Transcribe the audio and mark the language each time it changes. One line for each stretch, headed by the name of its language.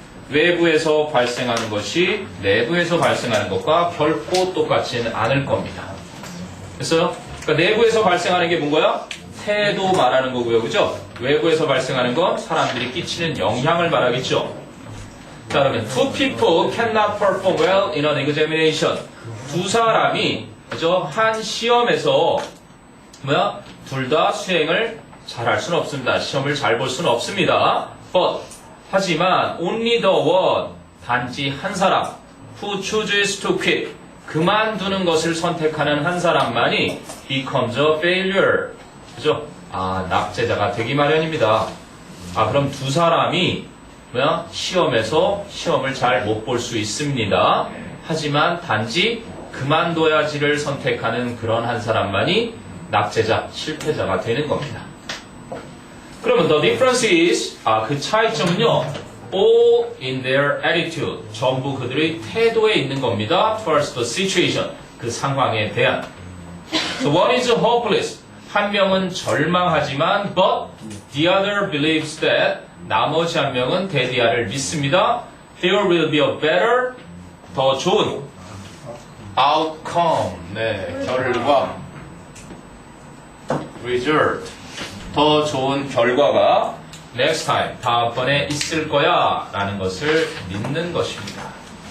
Korean: 외부에서 발생하는 것이 내부에서 발생하는 것과 결코 똑같지는 않을 겁니다. 됐어요? 그러니까 내부에서 발생하는 게 뭔가요? 태도 말하는 거고요. 그죠? 외부에서 발생하는 건 사람들이 끼치는 영향을 말하겠죠.
English: 자, 그러면 two people cannot perform well in an examination.
Korean: 두 사람이 그죠? 한 시험에서 둘 다 수행을 잘할 수는 없습니다. 시험을 잘 볼 수는 없습니다.
English: But
Korean: 하지만
English: only the one
Korean: 단지 한 사람
English: who chooses to quit
Korean: 그만두는 것을 선택하는 한 사람만이
English: becomes a failure.
Korean: 그죠? 낙제자가 되기 마련입니다. 그럼 두 사람이 시험에서 시험을 잘 못 볼 수 있습니다. 하지만 단지 그만둬야지를 선택하는 그런 한 사람만이 낙제자, 실패자가 되는 겁니다. 그러면
English: the difference is
Korean: 그 차이점은요
English: all in their attitude
Korean: 전부 그들의 태도에 있는 겁니다.
English: towards the situation
Korean: 그 상황에 대한
English: so one is hopeless
Korean: 한 명은 절망하지만
English: but the other believes that
Korean: 나머지 한 명은 대디아를 믿습니다.
English: there will be a better
Korean: 더 좋은
English: outcome
Korean: 결과 result 더 좋은 결과가
English: next time
Korean: 다음번에 있을 거야 라는 것을 믿는 것입니다.